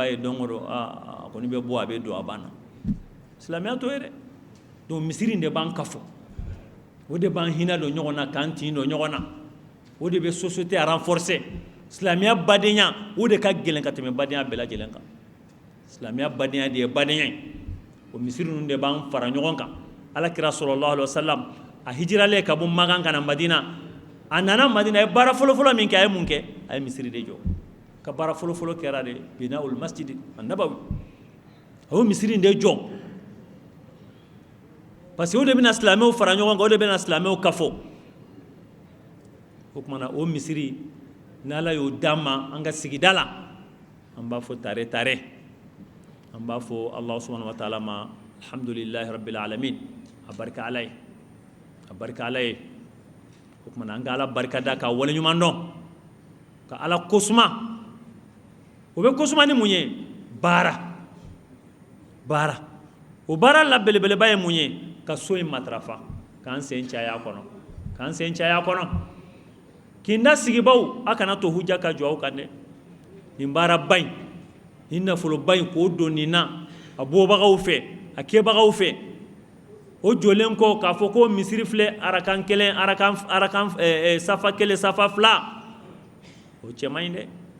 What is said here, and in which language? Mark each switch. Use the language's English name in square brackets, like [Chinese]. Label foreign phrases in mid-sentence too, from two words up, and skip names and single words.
[Bambara] ye don o don a kɔni bɛ bɔ a bɛ don a banna silamɛya t'o ye dɛ donc misiri in de b'an kafo o de b'an hinɛ don ɲɔgɔn na k'an tin don ɲɔgɔn na o de bɛ [French] société renforcer [Bambara] silamɛya badenya o de ka gɛlɛn ka tɛmɛ badenya bɛɛ lajɛlen kan silamɛya badenya de ye badenya ye o misiri ninnu de b'an fara ɲɔgɔn kan alakira [Arabic] صلى الله عليه وسلم [Bambara] a hijiralen ka bɔ Makan ka na Madina a nana Madina a ye baara fɔlɔfɔlɔ min kɛ a ye mun kɛ a ye misiri de jɔ ka baara fɔlɔfɔlɔ kɛra de [Arabic] بناء المسجد النبوي [Bambara] a y'o misiri in de jɔ [French] parce que [Bambara] o de bɛna silamɛw fara ɲɔgɔn kan o de bɛna silamɛw kafo o kumana o misiri ni Ala y'o d'an ma an ka sigida la an b'a fɔ tare tare an b'a fɔ [Arabic] الله سبحانه وتعالى [Bambara] ma [Arabic] الحمد لله رب العالمين [Bambara] a barika Ala ye a barika Ala ye o kumana an ka Ala barika da ka waleɲuman dɔn ka Ala kosuma o bɛ kosuma ni mun ye baara o baara la belebeleba ye mun ye ka so in matarafa k'an sen caya kɔnɔ k'i da sigibaw a kana to hujja ka jɔ aw kan dɛ nin baara ba in nin nafolo ba in k'o don nin na a bɔbagaw fɛ a kɛbagaw fɛ o jɔlen kɔ k'a fɔ ko misiri filɛ arakan kelen arakan safa kelen safa fila o cɛ man ɲi